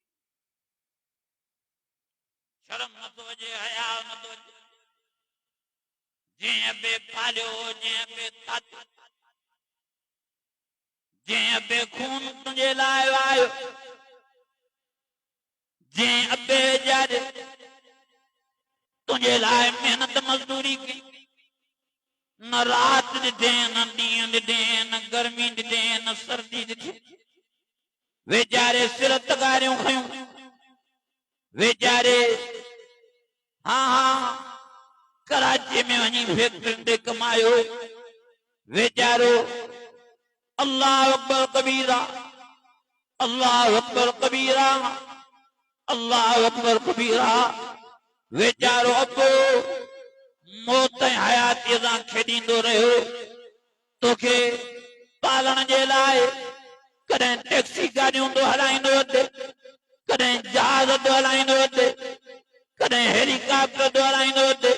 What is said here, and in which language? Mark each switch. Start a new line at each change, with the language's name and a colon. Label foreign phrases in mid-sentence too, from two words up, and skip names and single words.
Sindhi: शर्म नथो अचे हया नथो अचे जंहिं अबे पालियो जंहिं अबे खाधो जंहिं अबे खून तुंहिंजे लाइ वायो जंहिं अबे वीचारे तुझे लाए मेहनत मजदूरी की, न रात ॾिठे न ॾींहं ॾिठे न गर्मी ॾिठे न सर्दी ॾिठे। वेचारे सिर तगारियूं खयूं, वेचारे हाँ कराची में वञी फैक्ट्रियुनि ते कमायो।
Arabic: वेचारो الله أكبر كبيرا، الله أكبر كبيرا، الله أكبر كبيرا.
Sindhi: वेचारो अबो मौत ऐं हयातीअ सां खेॾींदो रहियो। तोखे पालण जे लाइ कॾहिं टैक्सी गाॾियूं तो हलाईंदो अचे, कॾहिं जहाज तो हलाईंदो अचे, कॾहिं हेलीकॉप्टर तो हलाईंदो अचे।